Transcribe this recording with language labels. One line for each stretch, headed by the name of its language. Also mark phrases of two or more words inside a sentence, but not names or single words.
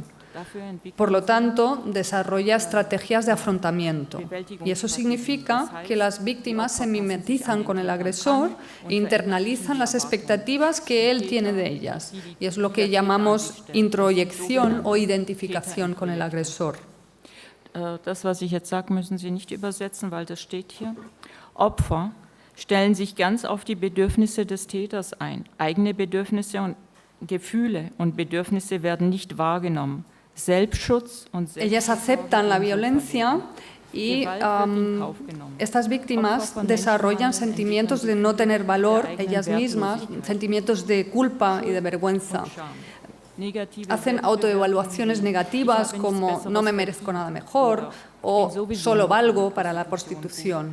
Spanish: Por lo tanto, desarrolla estrategias de afrontamiento. Y eso significa que las víctimas se mimetizan con el agresor e internalizan las expectativas que él tiene de ellas. Y es lo que llamamos introyección o identificación con el agresor.
German: Das, was ich jetzt sage, müssen Sie nicht übersetzen, weil das steht hier. Opfer stellen sich ganz auf die Bedürfnisse des Täters ein. Eigene Bedürfnisse und Gefühle und Bedürfnisse werden nicht wahrgenommen. Selbstschutz und
Spanish: Ellas aceptan la violencia y estas víctimas desarrollan sentimientos de no tener valor ellas mismas, sentimientos de culpa y de vergüenza. Hacen autoevaluaciones negativas como no me merezco nada mejor o solo valgo para la prostitución.